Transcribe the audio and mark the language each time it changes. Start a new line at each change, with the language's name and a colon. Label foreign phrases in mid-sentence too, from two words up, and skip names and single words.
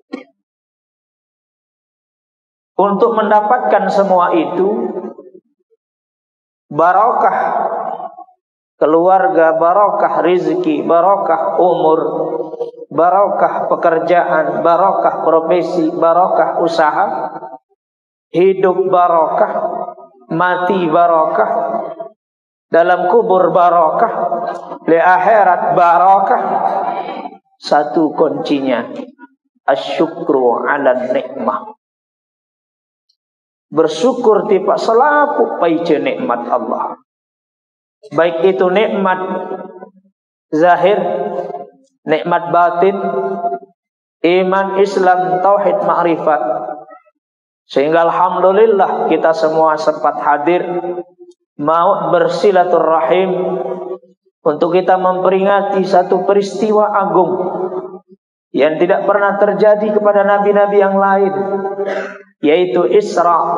Indonesian: Untuk mendapatkan semua itu, barakah keluarga, barakah rizki, barakah umur, barakah pekerjaan, barakah profesi, barakah usaha, hidup barakah, mati barakah, dalam kubur barakah, di akhirat barakah. Satu kuncinya,
Arabic: الشكر على النعمة.
Indonesian: Bersyukur
Sasak: tipa selaku paice
Indonesian: nikmat Allah. Baik itu nikmat zahir, nikmat batin, iman, Islam, tauhid, ma'rifat. Sehingga alhamdulillah kita semua sempat hadir mau bersilaturahim untuk kita memperingati satu peristiwa agung yang tidak pernah terjadi kepada nabi-nabi yang lain, yaitu Isra.